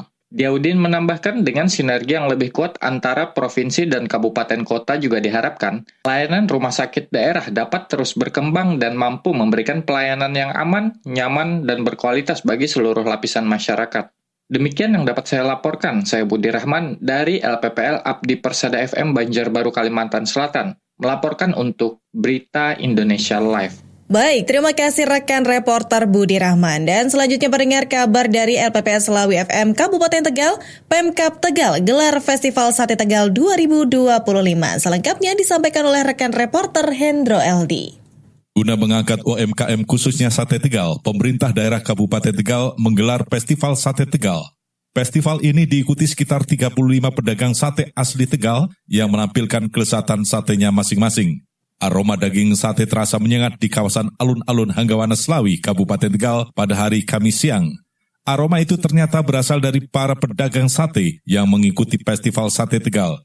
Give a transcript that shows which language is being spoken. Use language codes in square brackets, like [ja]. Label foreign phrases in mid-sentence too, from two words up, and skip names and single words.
[id] Diaudin menambahkan dengan sinergi yang lebih kuat antara provinsi dan kabupaten kota juga diharapkan, layanan rumah sakit daerah dapat terus berkembang dan mampu memberikan pelayanan yang aman, nyaman, dan berkualitas bagi seluruh lapisan masyarakat. Demikian yang dapat saya laporkan, saya Budi Rahman dari LPPL Abdi Persada FM Banjarbaru, Kalimantan Selatan, melaporkan untuk Berita Indonesia Live. Baik, terima kasih rekan reporter Budi Rahman. Dan selanjutnya pendengar kabar dari LPPL Selawi FM Kabupaten Tegal, Pemkab Tegal gelar Festival Sate Tegal 2025. Selengkapnya disampaikan oleh rekan reporter Hendro Eldi. Guna mengangkat UMKM khususnya Sate Tegal, pemerintah daerah Kabupaten Tegal menggelar Festival Sate Tegal. Festival ini diikuti sekitar 35 pedagang sate asli Tegal yang menampilkan kelezatan satenya masing-masing. Aroma daging sate terasa menyengat di kawasan alun-alun Hanggawana Selawi, Kabupaten Tegal pada hari Kamis siang. Aroma itu ternyata berasal dari para pedagang sate yang mengikuti Festival Sate Tegal.